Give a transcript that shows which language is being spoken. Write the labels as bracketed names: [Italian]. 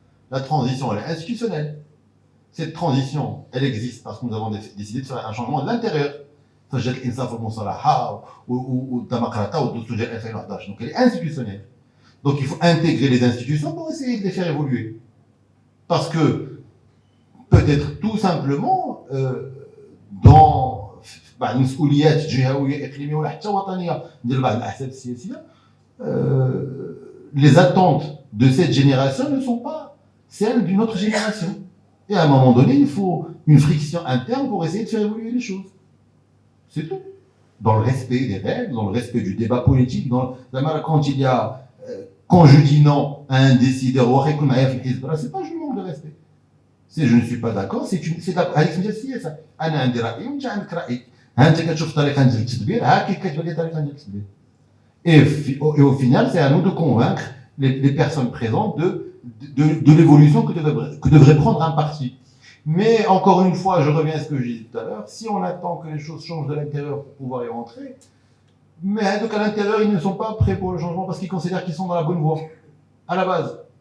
[French] La transition, elle est institutionnelle. Cette transition, elle existe parce que nous avons décidé de faire un changement de l'intérieur. [Arabic] فجأة الإنصاف والمصالحة والديمقراطية والدستور ديال 2011. [French] Donc elle est institutionnelle. Donc il faut intégrer les institutions pour essayer de les faire évoluer. Parce que peut-être tout simplement dans [Arabic] المسؤوليات جهوية إقليمية ولا حتى وطنية ديال بعض الأحزاب السياسية [French] les attentes de cette génération ne sont pas celles d'une autre génération. Et à un moment donné, il faut une friction interne pour essayer de faire évoluer les choses. C'est tout. Dans le respect des règles, dans le respect du débat politique, quand il y a quand je dis non à un décideur, c'est pas je manque de respect. Si je ne suis pas d'accord, c'est ça. [Arabic] أنا عندي رأي وأنت عندك رأي. أنت كتشوف طريقة ديال التدبير، ها كيف كتبان لي طريقة ديال التدبير. [French] Et au final, c'est à nous de convaincre les personnes présentes de l'évolution que devrait prendre un parti. Mais encore une fois, je reviens à ce que j'ai dit tout à l'heure, si on attend que les choses changent de l'intérieur pour pouvoir y rentrer, mais donc à l'intérieur, ils ne sont pas prêts pour le changement parce qu'ils considèrent qu'ils sont dans la bonne voie, à la base.